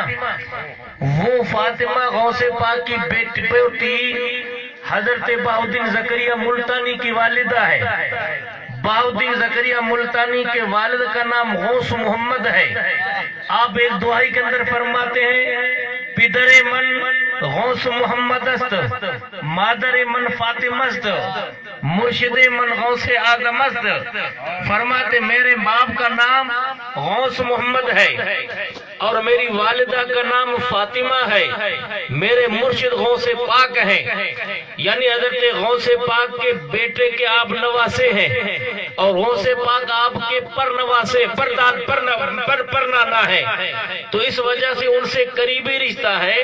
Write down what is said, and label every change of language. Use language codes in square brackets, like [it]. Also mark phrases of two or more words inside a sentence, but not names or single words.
[ur] وہ فاطمہ غوث پاک کی بیٹی حضرت بہاء الدین زکریا ملتانی کی والدہ ہے۔ بہاء الدین زکریا ملتانی کے والد کا نام غوث محمد ہے۔ آپ ایک دعائی کے اندر فرماتے ہیں [fa] پدر من غوث محمد است، مادر من فاطمہ است، مرشد من غوث آدم است۔ [ur] فرماتے میرے باپ کا نام غوث محمد ہے اور میری والدہ کا نام فاطمہ ہے، میرے مرشد غوث پاک ہیں، یعنی حضرت غوث پاک کے بیٹے کے آپ نواسے ہیں اور غوث پاک آپ کے پر نواسے پر نانا ہے، تو اس وجہ سے ان سے قریبی رشتہ ہے۔